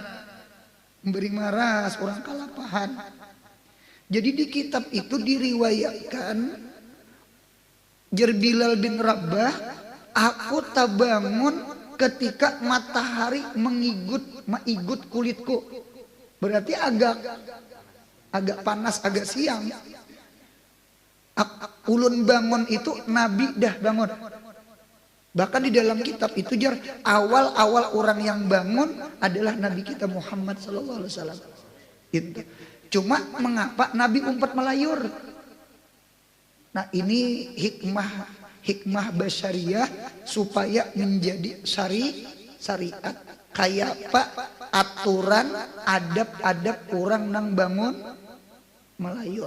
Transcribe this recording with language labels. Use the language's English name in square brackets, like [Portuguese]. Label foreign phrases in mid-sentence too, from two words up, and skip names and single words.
[Banjar] Memberi maras orang kalapahan. Jadi di kitab itu diriwayatkan jar Bilal bin Rabah, aku tak bangun ketika matahari mengigut kulitku. Berarti agak panas, agak siang. Ulun bangun itu Nabi dah bangun. Bahkan di dalam kitab itu jar awal orang yang bangun adalah Nabi kita Muhammad [Arabic] sallallahu alaihi wasallam. [Banjar] Itu. Cuma mengapa Nabi umpat melayur? Nah ini hikmah basyariah supaya menjadi syariat. Kayak Pak aturan adab orang nang bangun melayur.